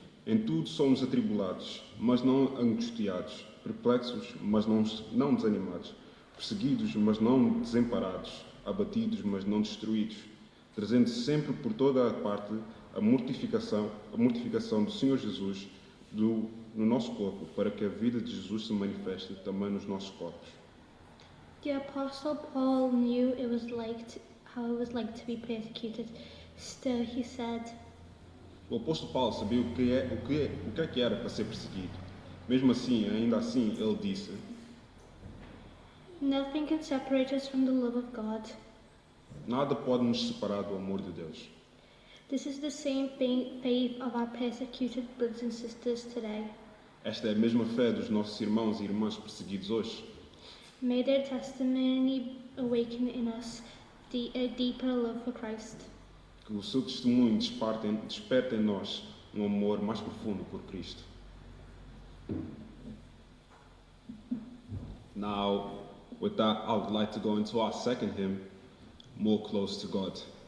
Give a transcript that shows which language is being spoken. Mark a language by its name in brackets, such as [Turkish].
[Portuguese] Em tudo somos atribulados, mas não angustiados, perplexos, mas não desanimados, perseguidos, mas não desamparados, abatidos, mas não destruídos, trazendo sempre por toda a parte a mortificação do Senhor Jesus no nosso corpo, para que a vida de Jesus se manifeste também nos nossos corpos. [English] The Apostle Paul knew how it was like to be persecuted. Still, he said, [Portuguese] O apóstolo Paulo sabia o que era para ser perseguido. Mesmo assim, ainda assim, ele disse: [English] nothing can separate us from the love of God. [Portuguese] Nada pode nos separar do amor de Deus. [English] This is the same faith of our persecuted brothers and sisters today. [Portuguese] Esta é a mesma fé dos nossos irmãos e irmãs perseguidos hoje. [English] May their testimony awaken in us a deeper love for Christ. [Portuguese] Que o seu testemunho desperte em nós amor mais profundo por Cristo. [English] Now, with that, I would like to go into our second hymn, More Close to God.